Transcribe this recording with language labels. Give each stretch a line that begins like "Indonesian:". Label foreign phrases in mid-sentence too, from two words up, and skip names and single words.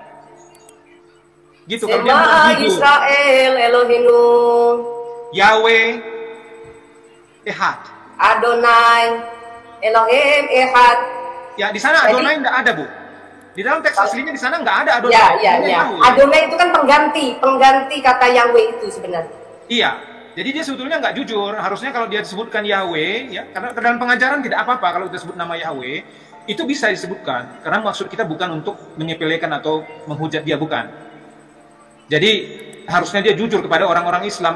Indonesian: Gitu kalau dia Shema mau jujur.
Hebrew: ישראל אלהינו יהוה אחד. אדני אלהים אחד.
Indonesian: Ya di sana Jadi- Adonai nggak ada Bu. Di dalam teks aslinya di sana nggak ada Adonai. Ya, ya, Hanya ya. Yahweh. Adonai itu kan pengganti kata Yahweh itu sebenarnya. Iya. Jadi dia sebetulnya nggak jujur. Harusnya kalau dia disebutkan Yahweh, ya, karena dalam pengajaran tidak apa-apa kalau kita sebut nama Yahweh, itu bisa disebutkan. Karena maksud kita bukan untuk menyepelekan atau menghujat dia, bukan. Jadi harusnya dia jujur kepada orang-orang Islam.